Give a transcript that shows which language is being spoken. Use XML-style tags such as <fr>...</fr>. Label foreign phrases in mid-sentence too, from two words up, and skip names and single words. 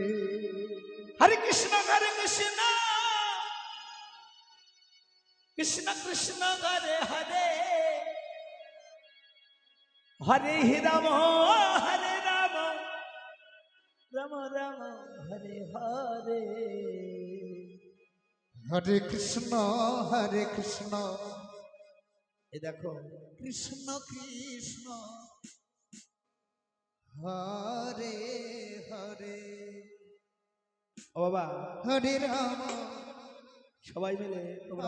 <bn>হরে কৃষ্ণ কৃষ্ণ কৃষ্ণ হরে হরে হরে রাম রাম রাম হরে হরে হরে কৃষ্ণ এই দেখো কৃষ্ণ কৃষ্ণ হরে হরে ও বাবা হরে রাম সবাই মিলে তোমরা</bn>